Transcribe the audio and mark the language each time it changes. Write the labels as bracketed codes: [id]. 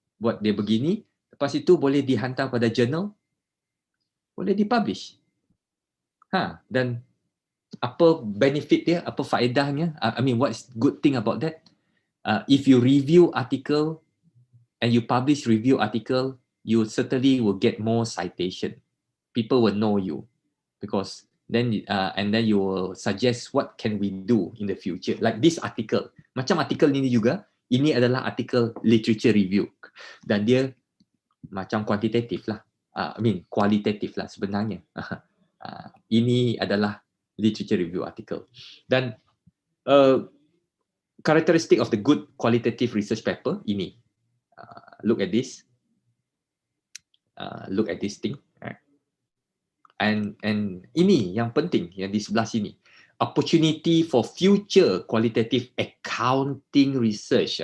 [ms] Buat dia begini, lepas itu boleh dihantar pada jurnal, boleh dipublish. Dan apa benefit dia, apa faedahnya? [en] I mean, what's good thing about that? If you review article and you publish review article, you certainly will get more citation. People will know you because then and then you will suggest what can we do in the future. [ms] Like this article, macam artikel ini juga, ini adalah artikel literature review dan dia macam kuantitatif lah. Qualitative lah sebenarnya. Ini adalah [en] literature review article. Dan characteristic of the good qualitative research paper ini. Look at this. Look at this thing. And [ms] ini yang penting yang di sebelah sini. [en] Opportunity for future qualitative accounting research.